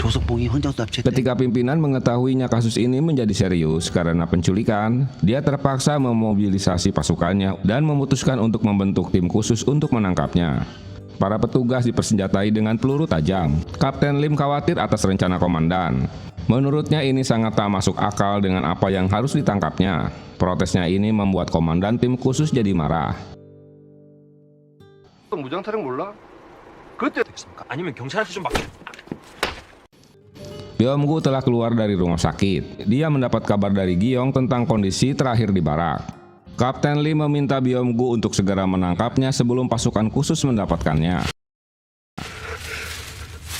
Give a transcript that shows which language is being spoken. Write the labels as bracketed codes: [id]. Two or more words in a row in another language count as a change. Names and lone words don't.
[id] Ketika pimpinan mengetahuinya kasus ini menjadi serius karena penculikan, dia terpaksa memobilisasi pasukannya dan memutuskan untuk membentuk tim khusus untuk menangkapnya. Para petugas dipersenjatai dengan peluru tajam. Kapten Lim khawatir atas rencana komandan. Menurutnya ini sangat tak masuk akal dengan apa yang harus ditangkapnya. Protesnya ini membuat komandan tim khusus jadi marah. [ko] 무장 타령 몰라? 그때 아니면 경찰한테 좀 맡겨. [id] Byung-gu telah keluar dari rumah sakit. Dia mendapat kabar dari Gyong tentang kondisi terakhir di barak. Kapten Lee meminta Byung-gu untuk segera menangkapnya sebelum pasukan khusus mendapatkannya.